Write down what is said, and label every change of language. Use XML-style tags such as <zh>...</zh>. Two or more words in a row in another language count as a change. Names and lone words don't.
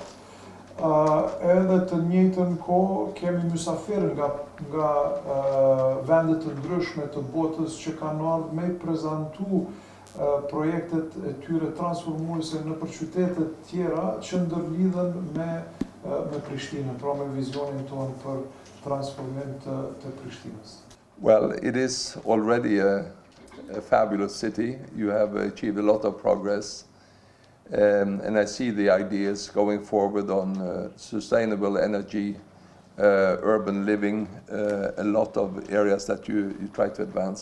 <sq>Edhe të njëjtën kohë kemi mysafir nga vende të ndryshme të botës që kanë ardhur me prezantu projektet e tyre transformuese në për qytete tjera që ndërlidhen me Prishtinën, pra me vizionin tonë për transformim të Prishtinës.</sq> <en>Well, it is already a fabulous city. You have achieved a lot of progress. And I see the ideas going forward on sustainable energy, urban living, a lot of areas that you try to advance.</en>